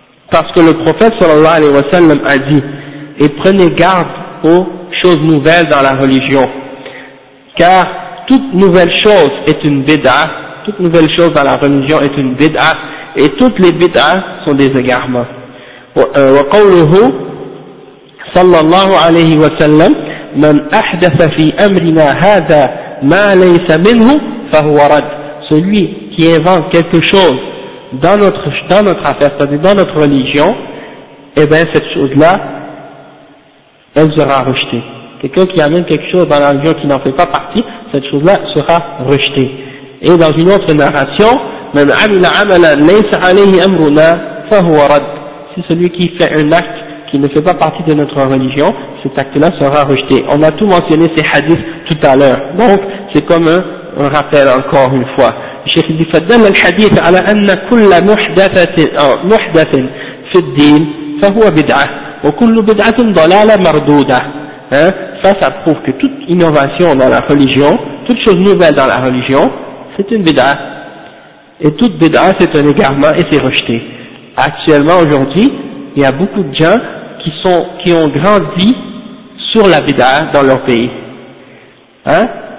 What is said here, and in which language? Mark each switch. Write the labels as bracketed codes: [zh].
[fr] Parce que le prophète [ar] صلى الله عليه وسلم [fr] a dit, et prenez garde aux choses nouvelles dans la religion, car toute nouvelle chose est une bid'a, toute nouvelle chose dans la religion est une bid'a, et toutes les bid'a sont des égarements. [ar] وقوله صلى الله عليه وسلم من أحدث في أمرنا هذا ما ليس منه فهو رد. [fr] Celui qui invente quelque chose dans notre affaire, c'est-à-dire dans notre religion, eh bien cette chose-là, elle sera rejetée. Quelqu'un qui amène quelque chose dans la religion qui n'en fait pas partie, cette chose-là sera rejetée. Et dans une autre narration, [ar] من عمل عملا ليس عليه أمرنا فهو رد. [fr] C'est celui qui fait un acte qui ne fait pas partie de notre religion, cet acte-là sera rejeté. On a tout mentionné ces hadiths tout à l'heure. Donc, c'est comme un rappel encore une fois. [ar] الشيخ [fr] dit, [ar] فدل الحديث على أن كل محدث في الدين فهو بدعة وكل بدعة ضلالة مردودة. [fr] Hein, ça prouve que toute innovation dans la religion, toute chose nouvelle dans la religion, c'est une bid'a. Et toute bid'a, c'est un égarement et c'est rejeté. Actuellement, aujourd'hui, il y a beaucoup de gens qui ont grandi sur la bid'a dans leur pays. Hein?